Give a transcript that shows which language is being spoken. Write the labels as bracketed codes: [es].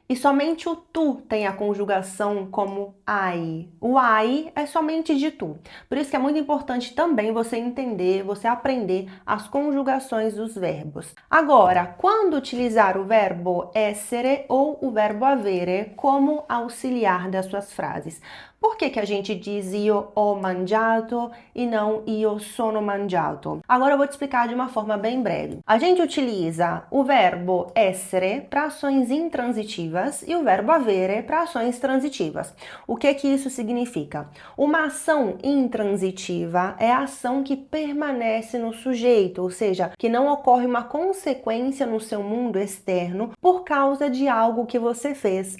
[pt] E somente o tu tem a conjugação como hai. O hai é somente de tu. Por isso que é muito importante também você entender, você aprender as conjugações dos verbos. Agora, quando utilizar o verbo essere ou o verbo avere como auxiliar das suas frases? Por que a gente diz [it] io ho mangiato [pt] e não [it] io sono mangiato? [pt] Agora eu vou te explicar de uma forma bem breve. A gente utiliza o verbo essere para ações intransitivas e o verbo avere para ações transitivas. O que isso significa? Uma ação intransitiva é a ação que permanece no sujeito, ou seja, que não ocorre uma consequência no seu mundo externo por causa de algo que você fez.